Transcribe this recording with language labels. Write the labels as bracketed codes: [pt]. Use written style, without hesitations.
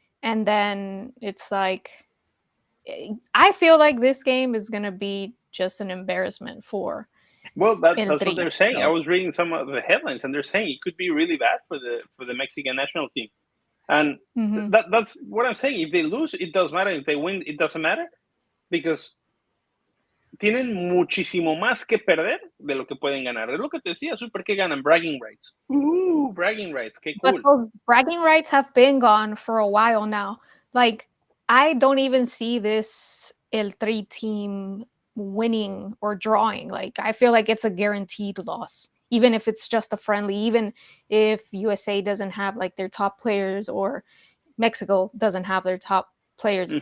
[en] And then it's like, I feel like this game is going to be just an embarrassment for well, El that's what Tri. they're saying. I So, was reading some of the headlines, and they're saying it could be really bad for the Mexican national team. And mhm. that's what I'm saying. If they lose, it doesn't matter. If they win, it doesn't matter because [es] tienen muchísimo más que perder de lo que pueden ganar. Es lo que te decía, Super, que ganan [en] bragging rights. Bragging rights, [es] qué [en] But those bragging rights have been gone for a while now. Like, I don't even see this El Tri team winning or drawing. Like, I feel like it's a guaranteed loss, even if it's just a friendly, even if USA doesn't have like their top players or Mexico doesn't have their top players